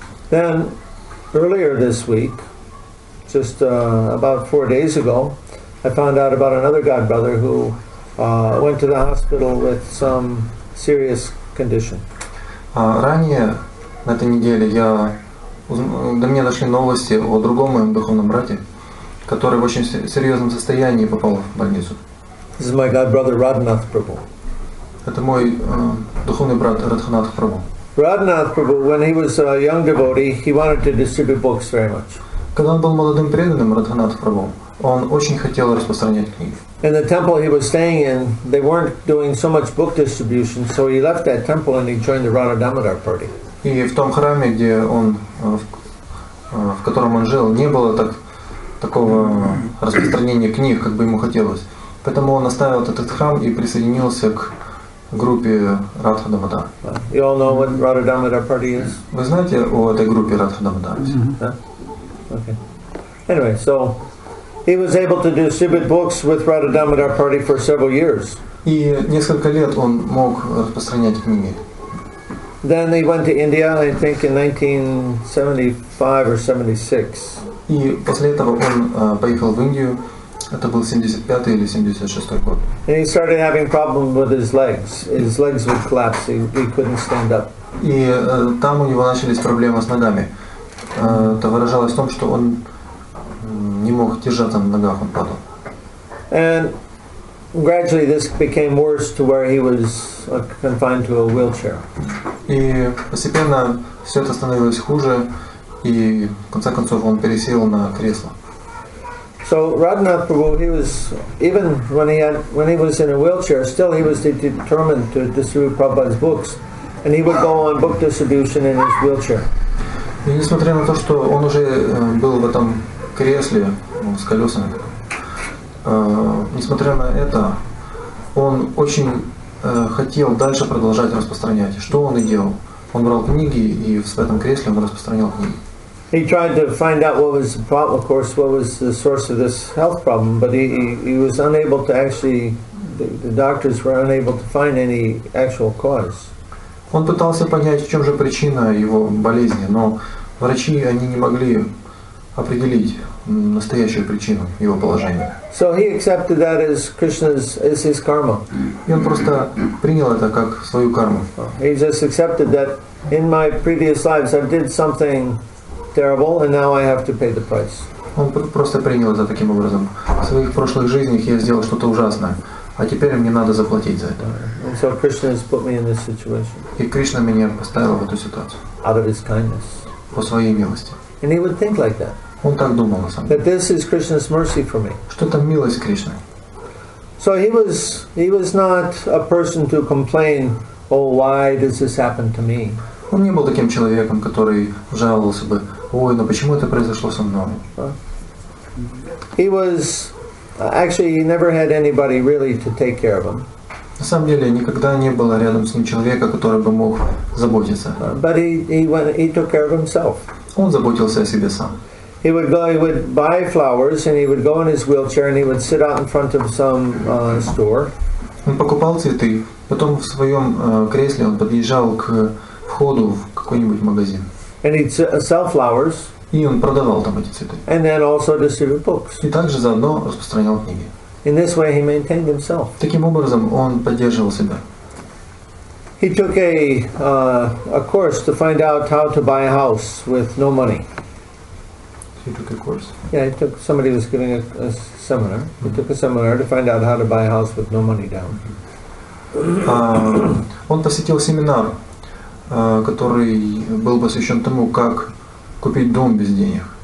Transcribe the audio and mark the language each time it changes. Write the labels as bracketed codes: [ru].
[en] Then earlier this week, just about 4 days ago, I found out about another godbrother who went to the hospital with some serious condition. [ru] Ранее на этой неделе до меня дошли новости о другом моем духовном брате, который в очень серьезном состоянии попал в больницу. [en] This is my godbrother Radhanath Prabhu. [ru] Это мой духовный брат Радханатх Прабhu. [en] Radhanath Prabhu, when he was a young devotee, he wanted to distribute books very much. [ru] Когда он был молодым преданным, Радханатх Прабhu, он очень хотел распространять книги. [en] In the temple he was staying in, they weren't doing so much book distribution, so he left that temple and he joined the Radha Damodar party. [ru] И в том храме, в котором он жил, не было такого распространения книг, как бы ему хотелось. Поэтому он оставил этот храм и присоединился к группе Радха Дамодар. [en] You all know what Radha Damodar party is? [ru] Вы знаете о этой группе Радха Дамодар? [en] Okay. Anyway, so he was able to distribute books with Radha Damodar party for several years. [ru] И несколько лет он мог распространять книги. [en] Then he went to India, I think in 1975 or 76. [ru] И после этого он поехал в Индию. Это был 75-й или 76-й год. [en] And he started having problems with his legs. His legs would collapse. He couldn't stand up. [ru] И там у него начались проблемы с ногами. Это выражалось в том, что он не мог держаться на ногах, он падал. [en] And gradually this became worse to where he was confined to a wheelchair. [ru] И постепенно все это становилось хуже, и в конце концов он пересел на кресло. [en] So Radhanath Prabhu, he was, even when he was in a wheelchair, still he was determined to distribute Prabhupada's books, and he would go on book distribution in his wheelchair. [ru] И несмотря на то, что он уже был в этом кресле с колесами, несмотря на это, он очень хотел дальше продолжать распространять. Что он и делал. Он брал книги, и в этом кресле он распространял книги. [en] He tried to find out what was the problem, of course, what was the source of this health problem, but he was unable to actually, the doctors were unable to find any actual cause. [ru] Он пытался понять, в чем же причина его болезни, но врачи они не могли определить настоящую причину его положения. [en] So he accepted that as as his karma. [ru] И он просто принял это как свою карму. [en] He just accepted that in my previous lives I did something terrible, and now I have to pay the price. [ru] Он просто принял это таким образом. В своих прошлых жизнях я сделал что-то ужасное, а теперь мне надо заплатить за это. [en] And so Krishna has put me in this situation. [ru] И Кришна меня поставил в эту ситуацию. [en] Out of his kindness. [ru] По своей милости. [en] And he would think like that. [ru] Он так думал на самом деле. [en] That this is Krishna's mercy for me. [ru] Что это милость Кришны. [en] So he was not a person to complain, oh, why does this happen to me? [ru] Он не был таким человеком, который жаловался бы, ой, но почему это произошло со мной? [en] He was, actually he never had anybody really to take care of him. [ru] На самом деле никогда не было рядом с ним человека, который бы мог заботиться. [en] But he took care of himself. [ru] Он заботился о себе сам. [en] He would buy flowers, and he would go in his wheelchair, and he would sit out in front of some store. [ru] Он покупал цветы, потом в своем кресле он подъезжал к входу в какой-нибудь магазин. [en] And he'd sell flowers. [ru] И он продавал там эти цветы. [en] And then also distribute books. [ru] И также заодно распространял книги. [en] In this way, he maintained himself. [ru] Таким образом, он поддерживал себя. [en] He took a course to find out how to buy a house with no money. He took a course. Yeah, somebody was giving a seminar. He took a seminar to find out how to buy a house with no money down. [ru] Он посетил семинар, который был посвящен тому, как купить дом без денег.